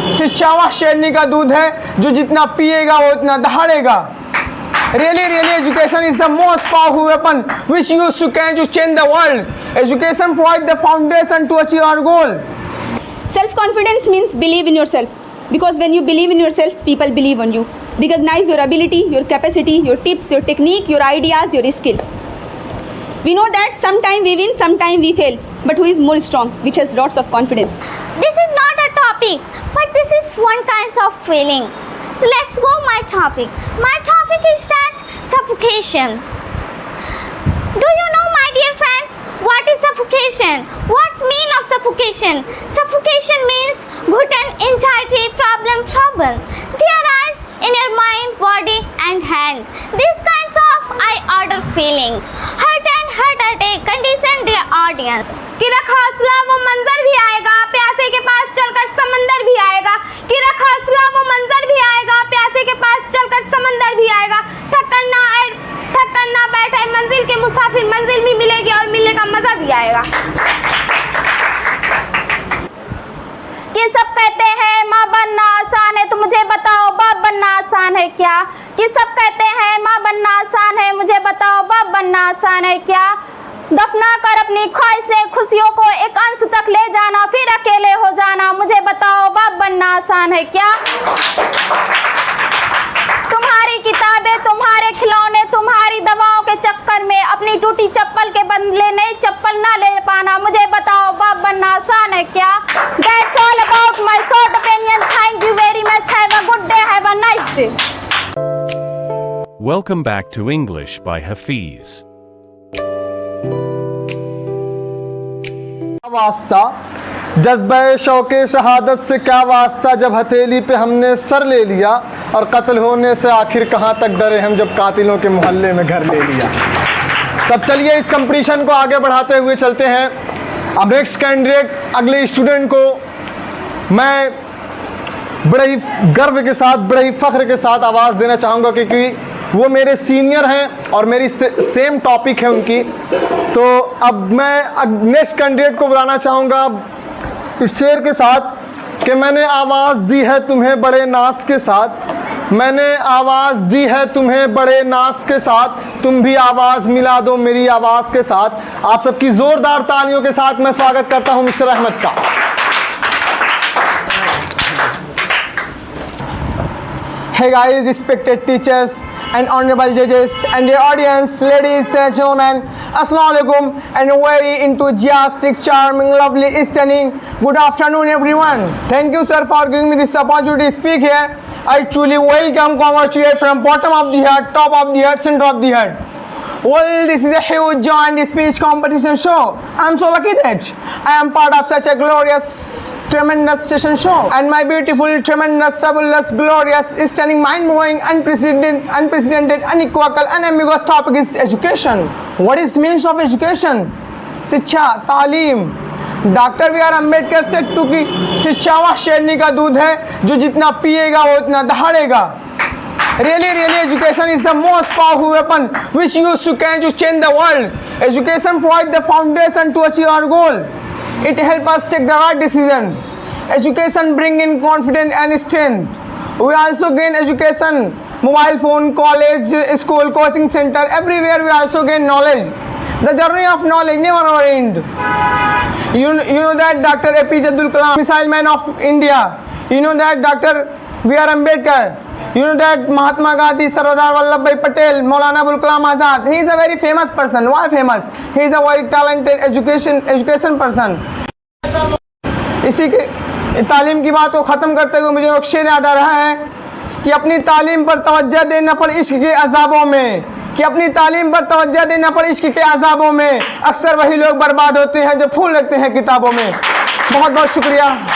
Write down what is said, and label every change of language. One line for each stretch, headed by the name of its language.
Hindi: शिक्षा वह शेरनी का दूध है जो जितना पिएगा वो उतना दहाड़ेगा।
English: Really, education is the most powerful weapon which you can to change the world. Education provides the foundation to achieve our goal. Self-confidence means believe in yourself. Because when you believe in yourself, people believe on you. Recognize your ability, your capacity, your tips, your technique, your ideas, your skill. We know that sometime we win, sometime we fail. But who is more strong, which has lots of confidence? This is not a topic, but this is one kind of feeling. So let's go my topic. My topic is that suffocation. Do you know, my dear friends, what is suffocation? What's mean of suffocation? Suffocation means gluten, anxiety, trouble. They arise in your mind, body and hand. These kinds of I order feeling. Heart and heart attack condition their audience.
Hindi: कि रख हौसला वो मंजर भी आएगा, प्यासे के पास चलकर समंदर भी आएगा। कि रख हौसला वो मंजर भी आएगा, प्यासे के पास चलकर समंदर भी आएगा। थक कर ना बैठे मंजिल के मुसाफिर, मंजिल भी मिलेगी और मिलने का मजा भी आएगा। कि सब कहते हैं माँ बनना आसान है, तो मुझे बताओ बाप बनना आसान है क्या? कि सब कहते हैं माँ बनना आसान है, मुझे बताओ बाप बनना आसान है क्या? दफना कर अपनी ख्वाहिशें, खुशियों को एक अंश तक ले जाना, फिर अकेले हो जाना, मुझे बताओ बाप बनना आसान है क्या? तुम्हारी किताबें, तुम्हारे खिलौने, तुम्हारी दवाओं के चक्कर में अपनी टूटी चप्पल के बदले नई चप्पल ना ले पाना, मुझे बताओ बाप बनना आसान है क्या?
English: That's all about my short opinion. Thank you very much. Have a good day. Have a nice day. Welcome back to English by Hafiz.
Hindi: वास्ता जज्बे शौक़े शहादत से क्या वास्ता, जब हथेली पे हमने सर ले लिया और कत्ल होने से आखिर कहाँ तक डरे हम, जब कातिलों के मोहल्ले में घर ले लिया। तब चलिए इस कंपटीशन को आगे बढ़ाते हुए चलते हैं। अब
English: next candidate
Hindi: अगले स्टूडेंट को मैं बड़े ही गर्व के साथ, बड़े ही फ़ख्र के साथ आवाज़ देना चाहूँगा, क्योंकि वो मेरे सीनियर हैं और मेरी
English: same topic
Hindi: है उनकी। तो अब मैं
English: next candidate
Hindi: को बुलाना चाहूँगा इस शेर के साथ कि मैंने आवाज़ दी है तुम्हें बड़े नाज के साथ, मैंने आवाज़ दी है तुम्हें बड़े नाज के साथ, तुम भी आवाज़ मिला दो मेरी आवाज़ के साथ। आप सबकी ज़ोरदार तालियों के साथ मैं स्वागत करता हूँ मिस्टर अहमद का।
English: Hey guys, respected teachers and honorable judges and the audience, ladies and gentlemen, assalamu alaikum and a very enthusiastic, charming, lovely, stunning good afternoon everyone. Thank you sir for giving me this opportunity to speak here. I truly welcome, congratulate from bottom of the heart, top of the heart, center of the heart. Well, this is a huge joint speech competition show. I'm so lucky that I am part of such a glorious, tremendous session show. And my beautiful, tremendous, fabulous, glorious, stunning, mind-blowing, unprecedented, unequivocal, unambiguous topic is education. What is means of education?
Hindi: शिक्षा, तालीम। Doctor B are Ambedkar
English: said to
Hindi: कि शिक्षा वह शेरनी का दूध है जो जितना पिएगा वो उतना दहाड़ेगा।
English: Really, education is the most powerful weapon which you can to change the world. Education provides the foundation to achieve our goal. It helps us take the right decision. Education brings in confidence and strength. We also gain education, mobile phone, college, school, coaching center, everywhere we also gain knowledge. The journey of knowledge never ends. You know that Dr. APJ Abdul Kalam, missile man of India. You know that Dr. B R Ambedkar. You know that Mahatma Gandhi, Sardar Vallabhbhai Patel, Maulana Abul Kalam Azad. He is a very famous person. Why famous? He is a very talented education person.
Hindi: इसी के तालीम की बात को ख़त्म करते हुए मुझे एक शेर याद आ रहा है कि अपनी तालीम पर तवज्जो देना पड़ इश्क के अज़ाबों में, कि अपनी तालीम पर तवज्जो देना पड़ इश्क के अज़ाबों में, अक्सर वही लोग बर्बाद होते हैं जो फूल रखते हैं किताबों में। बहुत बहुत शुक्रिया।